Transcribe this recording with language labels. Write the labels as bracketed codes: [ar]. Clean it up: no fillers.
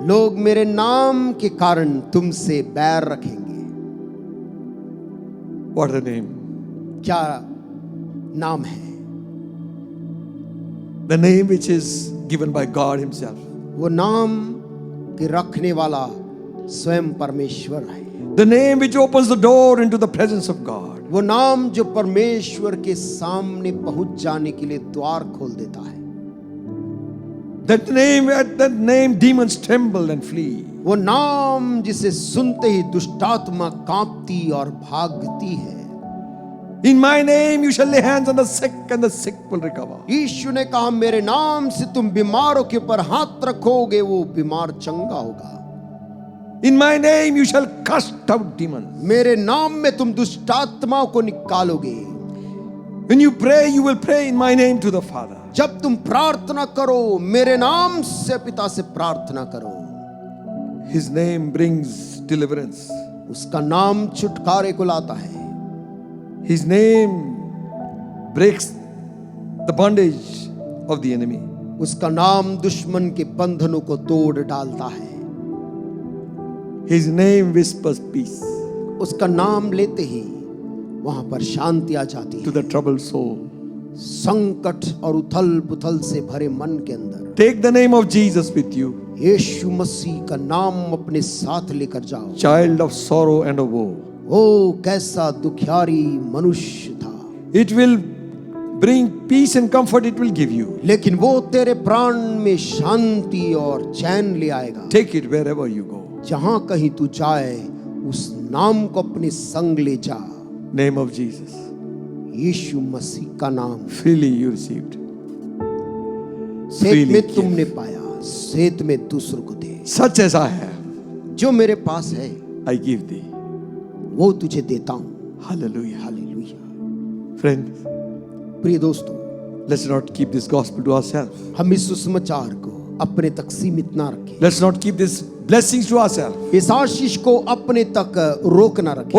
[hi] लोग मेरे नाम के कारण तुमसे बैर रखेंगे। [en] What a name. [hi] क्या नाम है? [en] The name which is given by God himself. [hi] वो नाम के रखने वाला स्वयं परमेश्वर है। [en] The name which opens the door into the presence of God. [hi] वो नाम जो परमेश्वर के सामने पहुंच जाने के लिए द्वार खोल देता है। [en] At that name, demons tremble and flee. [hi] वो नाम जिसे सुनते ही दुष्टात्मा कांपती और भागती है। [en] In my name you shall lay hands on the sick and the sick will recover. [hi] यीशु ने कहा मेरे नाम से तुम बीमारों के ऊपर हाथ रखोगे, वो बीमार चंगा होगा। [en] In my name you shall cast out demons. [hi] मेरे नाम में तुम दुष्टात्माओं को निकालोगे। [en] When you pray, you will pray in my name to the Father. [hi] जब तुम प्रार्थना करो मेरे नाम से पिता से प्रार्थना करो। [en] His name brings deliverance. [hi] उसका नाम छुटकारे को लाता है। [en] His name breaks the bondage of the enemy. [hi] उसका नाम दुश्मन के बंधनों को तोड़ डालता है। [en] His name whispers peace [hi] उसका नाम लेते ही वहां पर शांति आ जाती [en] to [hi] है। [en] the troubled soul. [hi] संकट और उथल पुथल से भरे मन के अंदर [en] Take the name of Jesus with you, [hi] यीशु मसीह का नाम अपने साथ लेकर जाओ। [en] child of sorrow and of woe. [hi] ओ कैसा दुखियारी मनुष्य था, [en] It will bring peace and comfort, it will give you. [hi] लेकिन वो तेरे प्राण में शांति और चैन ले आएगा। [en] Take it wherever you go. [hi] जहां कहीं तू जाए उस नाम को अपने संग ले जा। [en] Name of Jesus. [hi] यीशु मसीह का नाम [en] Freely you received. [hi] Setu [en] freely [hi] में [en] give. [hi] तुमने पाया, सेत में दूसरों को दे। [en] Such as I have, [hi] जो मेरे पास है [en] I give thee. [hi] वो तुझे देता हूं। [en] Hallelujah. [hi] हालेलुया। [en] Friends, [hi] प्रिय दोस्तों, [en] let's not keep this gospel to ourselves. [hi] हम इस सुसमाचार को अपने तक सीमित ना रखें। [en] Let's not keep these blessings to ourselves. [hi] इस आशीष को अपने तक रोक ना रखें।